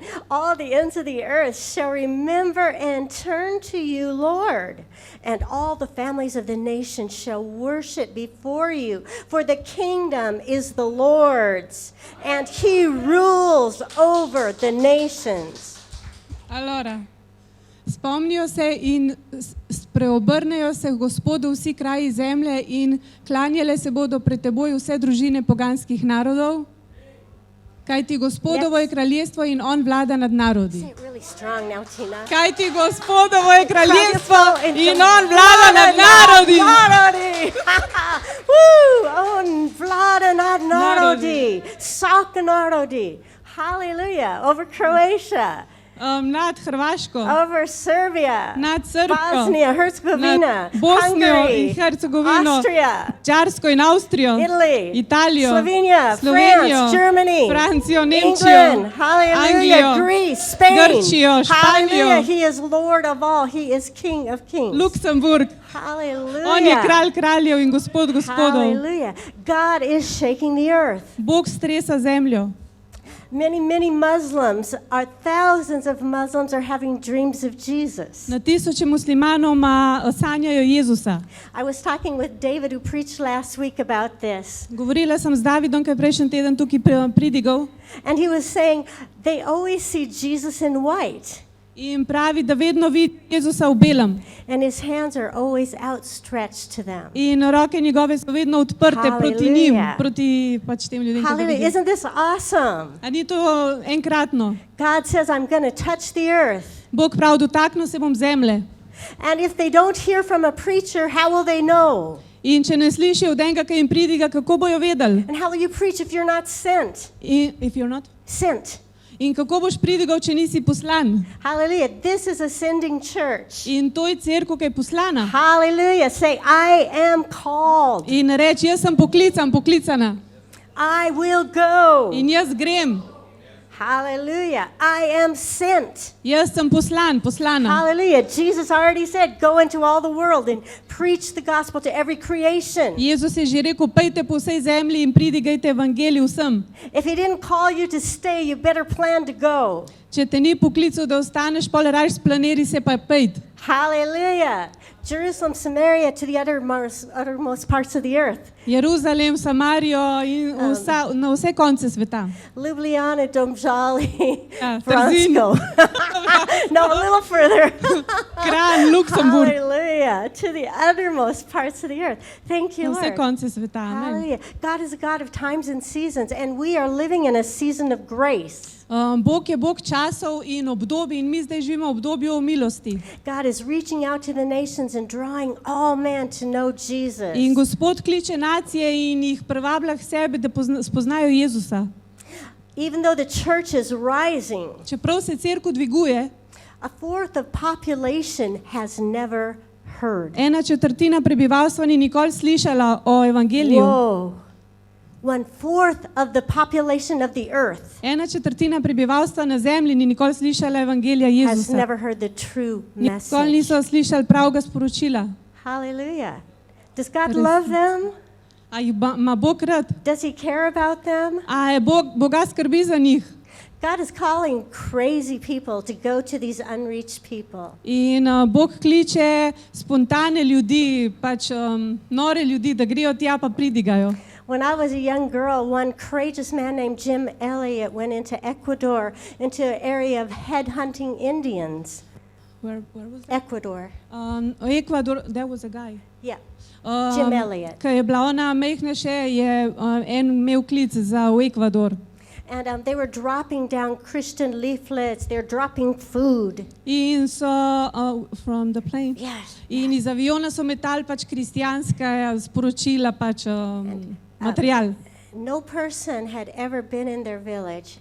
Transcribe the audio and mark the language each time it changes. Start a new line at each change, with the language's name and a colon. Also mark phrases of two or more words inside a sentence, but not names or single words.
English: All the ends of the earth shall remember and turn to you, Lord, and all the families of the nations shall worship before you. For the kingdom is the Lord's, and he rules over the nations.
Slovenian: Allora, spomnijo se in preobrnejo se Gospodu vsi kraji zemlje in klanjale se bodo pred teboj vse družine poganskih narodov. Kajti Gospodovo je kraljestvo in on vlada nad narodi.
English: Say it really strong now, Tina.
Slovenian: Kajti Gospodovo je kraljestvo in on vlada nad narodi. Narodi. Woo! On vlada nad narodi. Sak narodi. Hallelujah.
English: Over Croatia.
Slovenian: Nad Hrvaško,
English: Over Serbia.
Slovenian: nad Srbsko,
English: Bosnia, Herzegovina.
Slovenian: nad Bosnijo
English: Hungary.
Slovenian: in Hercegovino,
English: Austria.
Slovenian: Čarsko in Avstrijo,
English: Italy.
Slovenian: Italijo,
English: Slovenia.
Slovenian: Slovenijo,
English: France. Germany.
Slovenian: Francijo,
English: England.
Slovenian: Nemčijo,
English: Hallelujah.
Slovenian: Anglijo,
English: Greece. Spain.
Slovenian: Grčijo, Španijo.
English: Hallelujah. He is Lord of all. He is King of kings. Luksemburg. Hallelujah.
Slovenian: On je kralj kraljev in gospod gospodov.
English: Hallelujah. God is shaking the earth.
Slovenian: Bog stresa zemljo.
English: Many Muslims, thousands of Muslims are having dreams of Jesus.
Slovenian: Na tisoče muslimanov sanjajo Jezusa.
English: I was talking with David who preached last week about this.
Slovenian: Govorila sem z Davidom, ki je prejšnji teden tukaj pridigal,
English: And he was saying they always see Jesus in white.
Slovenian: in pravi, da vedno vidi Jezusa v belem.
English: And his hands are always outstretched to them.
Slovenian: In roke njegove so vedno odprte proti njim,
English: Hallelujah.
Slovenian: proti pač tem ljudem, ki ga
English: Hallelujah.
Slovenian: vidijo.
English: Isn't this awesome?
Slovenian: A ni to enkratno?
English: God says, I'm going to touch the earth.
Slovenian: Bog prav, dotaknil se bom zemlje.
English: And if they don't hear from a preacher, how will they know?
Slovenian: In če ne slišijo od enega, ki jim pridiga, kako bojo vedeli?
English: And how will you preach if you're not sent? If you're not? Sent.
Slovenian: In kako boš pridigal, če nisi poslan?
English: Hallelujah. This is a sending church.
Slovenian: In to je cerkev, ki je poslana.
English: Hallelujah. Say, I am called.
Slovenian: In reči, jaz sem poklicana.
English: I will go.
Slovenian: In jaz grem.
English: Hallelujah. I am sent.
Slovenian: Jaz sem poslana.
English: Hallelujah. Jesus already said, go into all the world and preach the gospel to every creation.
Slovenian: Jezus je že rekel, pejte po vsej zemlji in pridigajte evangelij vsem.
English: If he didn't call you to stay, you better plan to go.
Slovenian: Če te ni poklical, da ostaneš, pol rajš splaneri se pa pejt.
English: Hallelujah. Jerusalem, Samaria, to the uttermost parts of the earth.
Slovenian: Jeruzalem, Samarijo in na vse konce sveta. Ljubljana, Domžali, Ja, Vransko.
English: No, a little further. Kranj, Luksemburg, Hallelujah. To the uttermost parts of the earth. Thank you,
Slovenian: na vse
English: Lord.
Slovenian: konce sveta.
English: Amen. Hallelujah. God is a God of times and seasons, and we are living in a season of grace.
Slovenian: Bog je Bog časov in obdobij in mi zdaj živimo v obdobju milosti.
English: God is reaching out to the nations and drawing all men to know Jesus.
Slovenian: In Gospod kliče nacije in jih privablja k sebi, da spoznajo Jezusa.
English: Even though the church is rising,
Slovenian: Čeprav se cerkev dviguje,
English: a fourth of population has never heard.
Slovenian: 1/4 prebivalstva ni nikoli slišala o evangeliju.
English: Whoa. 1/4 of the population of the earth
Slovenian: 1/4 prebivalstva na zemlji ni nikoli slišala evangelija
English: has
Slovenian: Jezusa.
English: never heard the true
Slovenian: Nikoli
English: message.
Slovenian: niso slišali pravega sporočila.
English: Hallelujah. Does God
Slovenian: Res.
English: love them?
Slovenian: A jih ima Bog rad?
English: Does he care about them?
Slovenian: A je Boga skrbi za njih?
English: God is calling crazy people to go to these unreached people.
Slovenian: In Bog kliče spontane ljudi, pač nore ljudi, da grejo tja pa pridigajo.
English: When I was a young girl, one courageous man named Jim Elliot went into Ecuador, into an area of headhunting Indians. Where was that? Ecuador. Ecuador, there was a guy. Yeah. Jim Elliot.
Slovenian: Ko je bila ona majhna še, je en imel klic za v Ekvador.
English: And they were dropping down Christian leaflets. They're dropping food.
Slovenian: In so
English: from the plane. Yes.
Slovenian: In iz aviona so metali pač kristjanska sporočila, pač material.
English: No person had ever been in their village,